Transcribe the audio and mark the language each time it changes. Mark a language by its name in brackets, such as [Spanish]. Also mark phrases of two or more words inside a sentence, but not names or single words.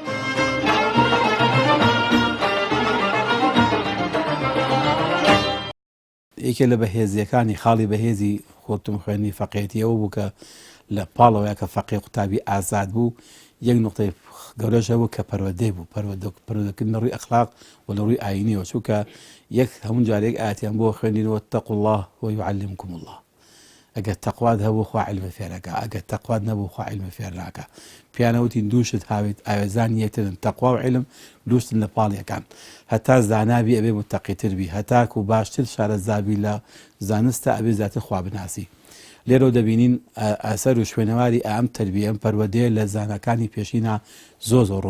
[Central Kurdish] یەکێ لە بەهێزیەکانی خاڵی بەهێزی خۆتم خوێنی فەقێتیەوە بوو کە لە پاڵەوەیە کە فەقی قوتابی ئازاد بوو یەک نقطەی گەورەشەوە کە پەروەردەی بوو پەروەردەکردن ڕووی ئەخلاق و لە ڕووی ئاینیەوە چووکە یەک هەموو جارێک ئاەتیان بۆ خوێنینەوە [Arabic] اتقوا الله ويعلمكم الله [Central Kurdish] ئەگەر تەقوات هەبوو خوا عیلمە فێرەکە ئەگەر تەقوات نەبوو خوا عیلمە فێر ناکە پیانەوتی دووشت هاوێت ئاوێزان یەکترن تەقوا و عیلم دووشتن لە پاڵیەکان هەتا زانابی ئەبێ متەقیتر بی هەتاکو و باشتر شارەزابی لە زانستە ئەبێ زیاتر خوا بناسی لێرە دەبینین ئەسەر و شوێنەواری ئەم تەربیە ئەم پەروەردەیە لە زانەکانی پێشینە زۆر ڕوون